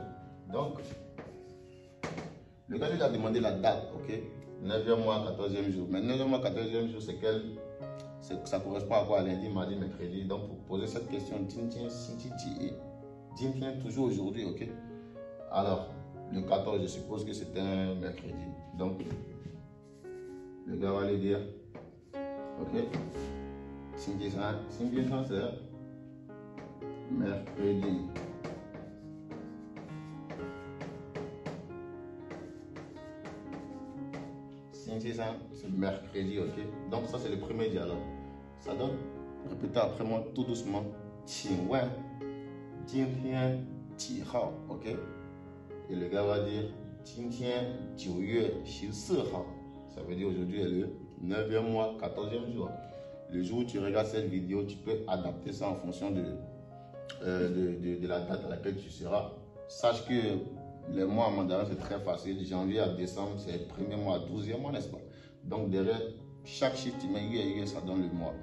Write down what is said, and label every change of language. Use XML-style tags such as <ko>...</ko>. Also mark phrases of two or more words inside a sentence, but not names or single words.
<fr>Donc le gars lui a demandé la date, ok, 9e mois 14e jour. Mais 9e mois 14e jour c'est quel? Ça correspond à quoi? Lundi, mardi, mercredi. Donc pour poser cette question,</fr> <zh>今天星期几?</zh> <fr>今天 toujours aujourd'hui, ok. Alors le 14, je suppose que c'est un mercredi. Donc, le gars va lui dire, ok, 星期三 c'est mercredi. C'est mercredi, ok. Donc ça c'est le premier dialogue. Ça donne, répétez après moi tout doucement,</fr> <zh>请问今天几号?</zh> <fr>ok. Et le gars va dire</fr> <zh>今天9月14号.</zh> <fr>Ça veut dire aujourd'hui est le 9e mois, 14e jour. Le jour où tu regardes cette vidéo, tu peux adapter ça en fonction de la date à laquelle tu seras. Sache que les mois en mandarin c'est très facile. Janvier à décembre, c'est le premier mois, 12e mois, n'est-ce pas? Donc derrière chaque chiffre, tu mets yue, ça donne le mois.</fr>